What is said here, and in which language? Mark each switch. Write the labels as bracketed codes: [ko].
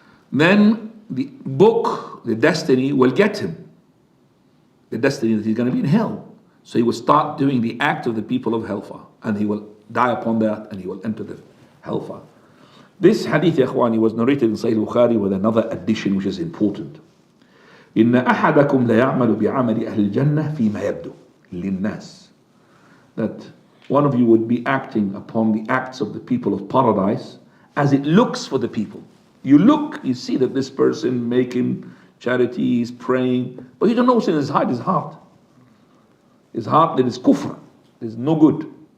[en] Then the book, the destiny will get him. The destiny that he's going to be in hell. So he will start doing the act of the people of hellfire. And he will die upon that and he will enter the hellfire. This hadith, ya ikhwani, was narrated in Sahih Bukhari with another addition which is important. [ar] إن أحدكم ليعمل بعمل أهل الجنة فيما يبدو للناس. [en] That one of you would be acting upon the acts of the people of paradise as it looks for the people. You look, you see that this person making charity, is praying, but you don't know what's in his heart. His heart, there is kufr, there's no good.